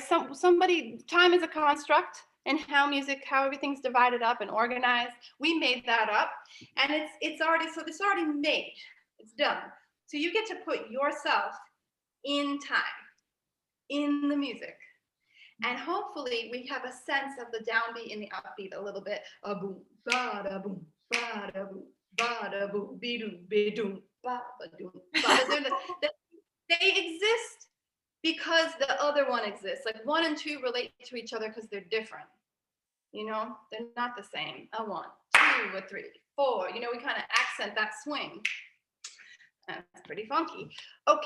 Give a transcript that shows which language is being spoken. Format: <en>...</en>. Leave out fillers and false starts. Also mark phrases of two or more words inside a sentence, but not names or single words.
<en>Somebody, time is a construct, and how everything's divided up and organized. We made that up, and it's already made. It's done. So you get to put yourself in time, in the music. And hopefully we have a sense of the downbeat and the upbeat a little bit. A boom, ba da boom, ba da boom, ba da boom, be doo, be doo, ba ba doo, ba. They exist because the other one exists. Like 1 and 2 relate to each other because they're different. You know, they're not the same. A 1, 2, a 3, 4. You know, we kind of accent that swing. That's pretty funky. Okay.</en>